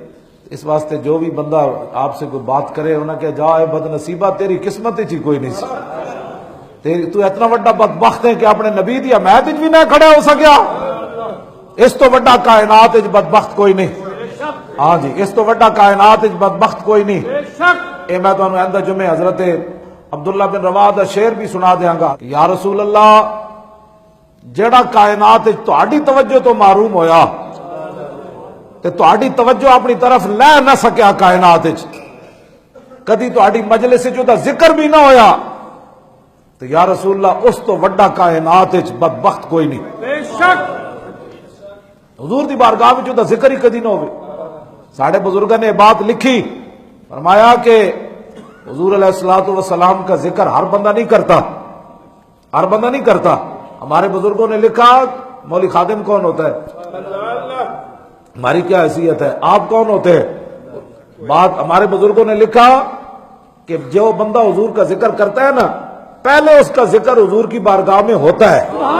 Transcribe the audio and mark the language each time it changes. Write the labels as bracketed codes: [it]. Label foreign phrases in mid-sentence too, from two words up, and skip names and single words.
[ur] اس واسطے جو بھی بندہ آپ سے کوئی بات کرے انہوں نے کہا [pa] جا اے بد نصیبہ تیری قسمت ہی کوئی نہیں سی، تو اتنا وڈا بدبخت ہے کہ اپنے نبی دی حمایت بھی نہ کھڑا ہو سکیا. اس تو وڈا کائنات بدبخت کوئی نہیں. ہاں جی اس تو وڈا کائنات بدبخت کوئی نہیں. اے میں تمہیں آئندہ جمعے حضرت عبداللہ بن رواحہ دا شعر بھی سنا دیاں گا. [ar] یا رسول اللہ [pa] جیڑا کائنات تہاڈی توجہ تو معروم ہویا تے تہاڈی توجہ اپنی طرف لے نہ سکیا کائنات وچ، کدی تہاڈی مجلس وچ دا ذکر بھی نہ ہویا تو [ar] یا رسول اللہ [pa] اس تو وڈا کائنات وچ بدبخت کوئی نہیں. بے شک حضور دی بارگاہ وچ دا ذکر ہی کدی نہ ہوئے. ساڈے بزرگاں نے بات لکھی، [ur] فرمایا کہ حضور علیہ الصلوۃ والسلام کا ذکر ہر بندہ نہیں کرتا، ہر بندہ نہیں کرتا. ہمارے بزرگوں نے لکھا مولوی خادم کون ہوتا ہے، ہماری کیا حیثیت ہے، آپ کون ہوتے ہیں. بات ہمارے بزرگوں نے لکھا کہ جو بندہ حضور کا ذکر کرتا ہے نا پہلے اس کا ذکر حضور کی بارگاہ میں ہوتا ہے.